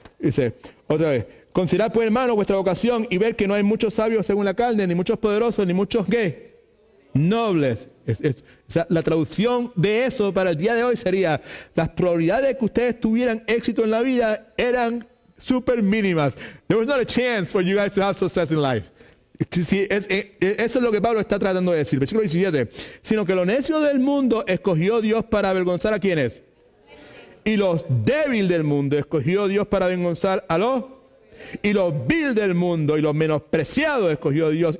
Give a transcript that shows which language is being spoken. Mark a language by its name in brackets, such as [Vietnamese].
[Spanish] Dice, otra vez, considerad pues hermanos vuestra vocación y ver que no hay muchos sabios según la carne, ni muchos poderosos, ni muchos ¿qué? Nobles. La traducción de eso para el día de hoy sería, las probabilidades de que ustedes tuvieran éxito en la vida eran súper mínimas. [English] There was not a chance for you guys to have success in life. [Spanish] Sí, eso es lo que Pablo está tratando de decir. Versículo 17. Sino que lo necio del mundo escogió Dios para avergonzar a quienes. Y los débiles del mundo escogió Dios para avergonzar a los. Y los vil del mundo y los menospreciados escogió Dios.